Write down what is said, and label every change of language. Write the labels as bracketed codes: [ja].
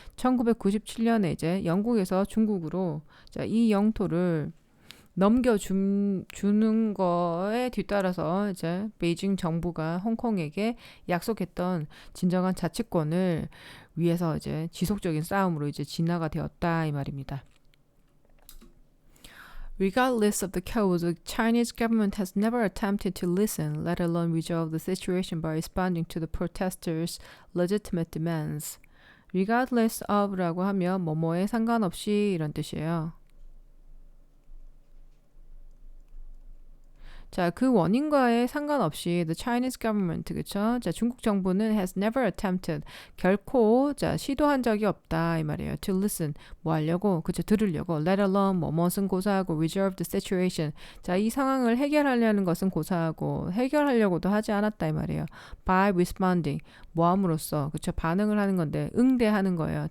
[ko] 1997년에 이제 영국에서 중국으로 자, 이 영토를 넘겨주는 거에 뒤따라서 이제 베이징 정부가 홍콩에게 약속했던 진정한 자치권을 위해서 이제 지속적인 싸움으로 이제 진화가 되었다 이 말입니다. [en] Regardless of the cause, the Chinese government has never attempted to listen, let alone resolve the situation by responding to the protesters' legitimate demands. [ko] Regardless of라고 하면 뭐뭐에 상관없이 이런 뜻이에요. 자, 그 원인과에 상관없이 [en] the Chinese government, [ko] 그쵸? 자, 중국 정부는 [en] has never attempted, [ko] 결코, 자, 시도한 적이 없다, 이 말이에요. [en] to listen, [ko] 뭐 하려고, 그쵸? 들으려고, [en] let alone, [ko] 뭐뭇은 고사하고, [en] resolve the situation. [ko] 자, 이 상황을 해결하려는 것은 고사하고, 해결하려고도 하지 않았다, 이 말이에요. [en] by responding, [ko] 뭐 함으로써, 그쵸? 반응을 하는 건데, 응대하는 거예요.